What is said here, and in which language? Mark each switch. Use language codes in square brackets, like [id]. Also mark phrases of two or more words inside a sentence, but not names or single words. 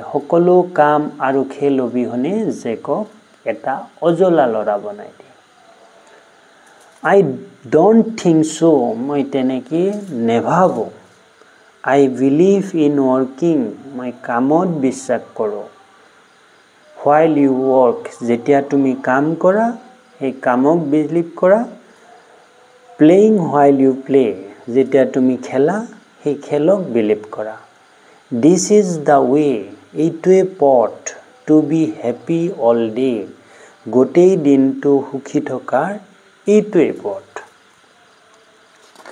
[as] সকলো কাম আৰু খেল অবিহনে জেকক এটা অজলা ল'ৰা বনাই দিয়ে. [en] I don't think so. [as] মই তেনেকৈ নেভাবো. [en] I believe in working. [as] মই কামত বিশ্বাস কৰোঁ. [en] While you work. [as] যেতিয়া তুমি কাম কৰা সেই কামক বিলিভ কৰা. [en] Playing while you play. [as] যেতিয়া তুমি খেলা সেই খেলক বিলিভ কৰা. [en] This is the way. [as] এইটোৱে পথ. [en] To be happy all day. [as] গোটেই দিনটো সুখী থকাৰ এইটোৱে পথ.